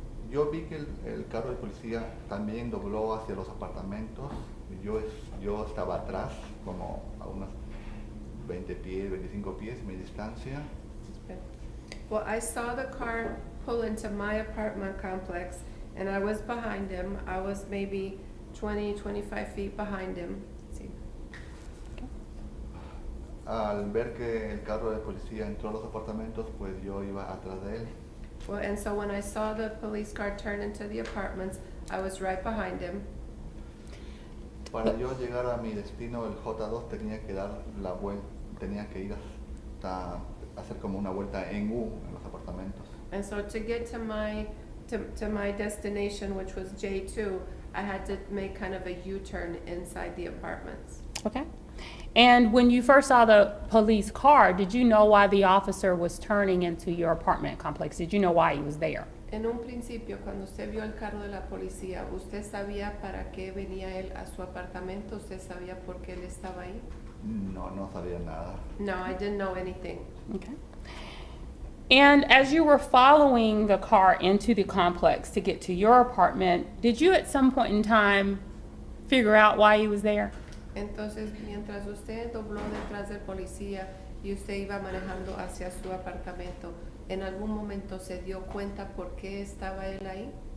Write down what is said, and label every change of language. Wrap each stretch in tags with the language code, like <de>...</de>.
<es>Yo vi que el carro de policía también dobló hacia los apartamentos. Yo estaba atrás, como a unos 20 pies, 25 pies, mi distancia.</es> <en>Well, I saw the car pull into my apartment complex, and I was behind him. I was maybe 20, 25 feet behind him.</en> <es>Sí. Al ver que el carro de policía entró a los apartamentos, pues yo iba atrás de él.</es> <en>Well, and so when I saw the police car turn into the apartments, I was right behind him.</en> <es>Para yo llegar a mi destino, el J2 tenía que dar la vuelta, tenía que ir hasta hacer como una vuelta en U en los apartamentos.</es> <en>And so to get to my destination, which was J2, I had to make kind of a U-turn inside the apartments. Okay. And when you first saw the police car, did you know why the officer was turning into your apartment complex? Did you know why he was there?</en> <es>En un principio, cuando usted vio el carro de la policía, ¿usted sabía para qué venía él a su apartamento? ¿Usted sabía por qué él estaba ahí? No sabía nada.</es> <en>No, I didn't know anything. Okay. And as you were following the car into the complex to get to your apartment, did you at some point in time figure out why he was there? Entonces, mientras usted dobló detrás del policía y usted iba manejando hacia su apartamento, ¿en algún momento se dio cuenta por qué estaba él ahí?</en>